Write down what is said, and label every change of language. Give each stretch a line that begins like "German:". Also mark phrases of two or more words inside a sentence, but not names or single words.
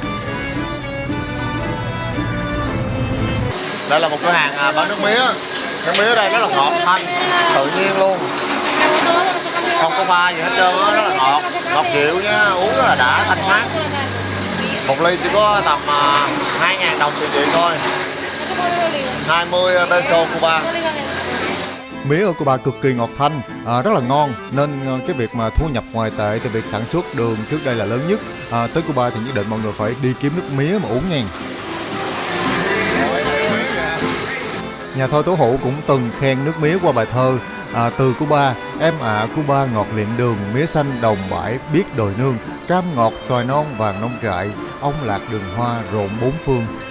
Vietnamese: Đây là một cửa hàng bán nước mía. Nước mía ở đây rất là ngọt thanh, tự nhiên luôn, không có pha gì hết trơn á, rất là ngọt, ngọt dịu nha, uống rất là đã, thanh mát. Một ly chỉ có tầm 2.000 đồng tiền Việt thôi, 20 peso Cuba. Mía ở Cuba cực kỳ ngọt thanh, rất là ngon, nên cái việc mà thu nhập ngoài tệ từ việc sản xuất đường trước đây là lớn nhất. Tới Cuba thì nhất định mọi người phải đi kiếm nước mía mà uống nha. Nhà thơ Tố Hữu cũng từng khen nước mía qua bài thơ Từ Cuba, em ạ Cuba ngọt liệm đường, mía xanh đồng bãi biết đồi nương, cam ngọt xoài non vàng nông trại, ong lạc đường hoa rộn bốn phương.